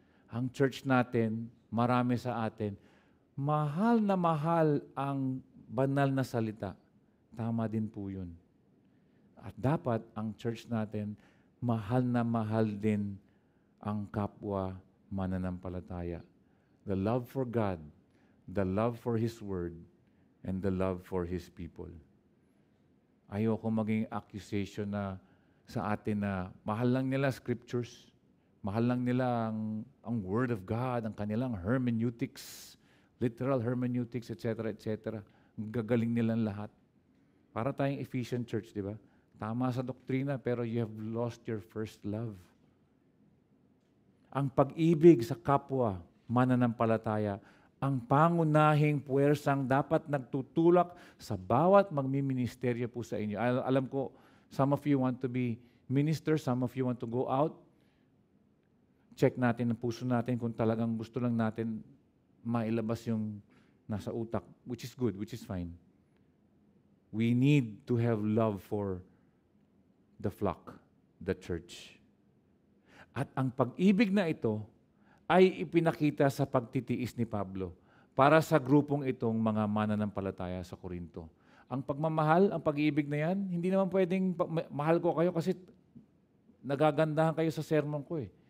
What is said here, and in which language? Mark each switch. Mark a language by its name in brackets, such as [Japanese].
[Filipino] Ang church natin, marami sa atin, mahal na mahal ang banal na salita. Tama din po yun. At dapat ang church natin, mahal na mahal din ang kapwa mananampalataya. [English] The love for God, the love for His Word, and the love for His people. [Filipino] Ayoko maging accusation na sa atin na mahal lang nila scriptures, mahal lang nila ang Word of God, ang kanilang hermeneutics, literal hermeneutics, etc., etc. Gagaling nilang lahat. Para tayong Ephesian church, di ba? Tama sa doktrina, pero [English] you have lost your first love. [Filipino] Ang pag-ibig sa kapwa, mananampalataya, ang pangunahing puwersang dapat nagtutulak sa bawat magmiministeryo po sa inyo. Alam ko, [English] some of you want to be ministers, some of you want to go out. [Filipino] Check natin ang puso natin kung talagang gusto lang natin mailabas yung nasa utak, [English] which is good, which is fine. We need to have love for the flock, the church. [Filipino] At ang pag-ibig na ito ay ipinakita sa pagtitiis ni Pablo para sa grupong itong mga mananampalataya sa Korinto. Ang pagmamahal, ang pag-ibig na yan, hindi naman pwedeng mahal ko kayo kasi nagagandahan kayo sa sermon ko eh.